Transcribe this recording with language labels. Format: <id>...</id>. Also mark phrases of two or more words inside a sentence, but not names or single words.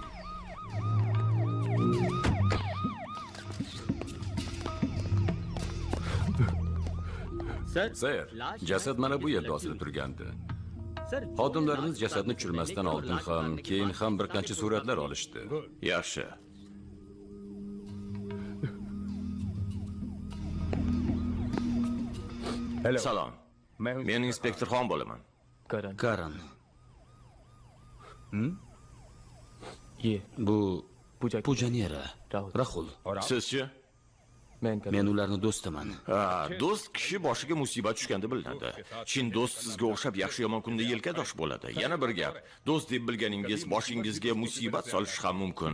<uz>Sayr, jasad mana bu yerda osilib turgandi. Xodimlarimiz jasadni tushirmasdan oldin ham, keyin ham bir qancha suratlar olishdi. Yaxshi. Salom. Men inspektor Xon bo'laman.</uz> <hi>करण</hi> <uz>Karan,</uz> <hi>ये</hi> <uz>bu</uz> <hi>पूजा</hi> <uz>Poojaning eri, Rahul. Rahul. Sizchi?</uz> <hi>मैं</hi> <uz>Men ularning do'stiman. Ha, do'st kishi boshiga musibat tushganda bilinadi. Chin do'st sizga o'xshab yaxshi yomon kunda yelkadosh bo'ladi. Yana bir gap, do'st deb bilganingiz boshingizga musibat solishi ham mumkin.</uz>